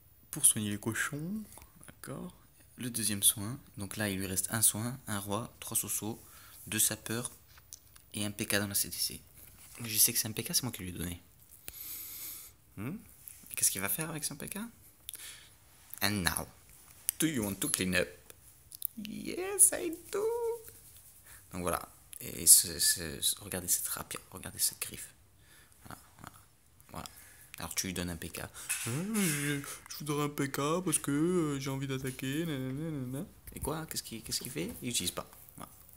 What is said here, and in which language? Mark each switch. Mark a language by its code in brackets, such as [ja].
[fr] Pour soigner les cochons, d'accord. Le deuxième soin, donc là il lui reste un soin, un roi, trois sosos, deux sapeurs et un PK dans la CTC. Je sais que c'est un PK, c'est moi qui lui ai donné. Qu'est-ce qu'il va faire avec son PK? [en] And now, do you want to clean up? Yes, I do. [fr] Donc voilà. Et regardez cette rapide, regardez cette griffe. Voilà, voilà, voilà. Alors tu lui donnes un PK. Je voudrais un PK parce que j'ai envie d'attaquer. Et quoi? Qu'est-ce qu'il fait? Il n'utilise pas. Voilà.